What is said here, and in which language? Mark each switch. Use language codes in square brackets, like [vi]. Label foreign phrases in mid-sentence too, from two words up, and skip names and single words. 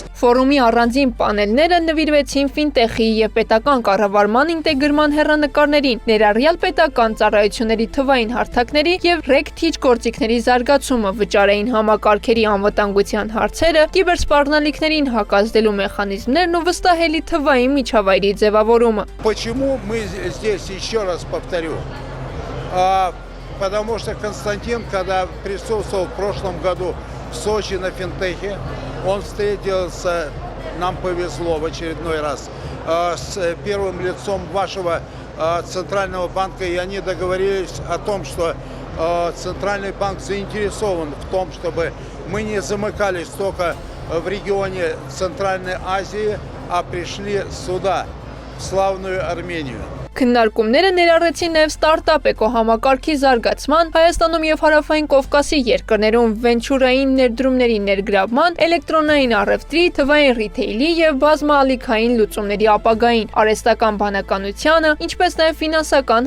[hy] Ֆորումի առանձին պանելները նվիրվեցին ֆինտեխի եւ պետական կառավարման ինտեգրման հեռանկարներին, ներառյալ պետական ծառայությունների թվային հարթակների եւ ռեգ-թիչ գործիքների զարգացումը, վճարային համակարգերի անվտանգության հարցերը, կիբերսպառնալիքներին հակազդելու մեխանիզմներն ու վստահելի թվային միջավայրի ձևավորումը։ [ru] Почему мы здесь, еще раз повторю, потому что Константин, когда присутствовал в прошлом году в Сочи на финтехе, он встретился, нам повезло в очередной раз, с первым лицом вашего Центрального банка, и они договорились о том, что Центральный банк заинтересован в том, чтобы мы не замыкались только в регионе Центральной Азии, а пришли сюда, в славную Армению. [hy] Քննարկումները ներառեցին նաև ստարտափ էկոհամակարգի զարգացման, Հայաստանում և Հարավային Կովկասի երկրներում վենչուրային ներդրումների ներգրավման, էլեկտրոնային առևտրի, թվային ռիթեյլի և բազմաալիքային լուծումների ապագային, արհեստական բանականությանը, ինչպես նաև ֆինանսական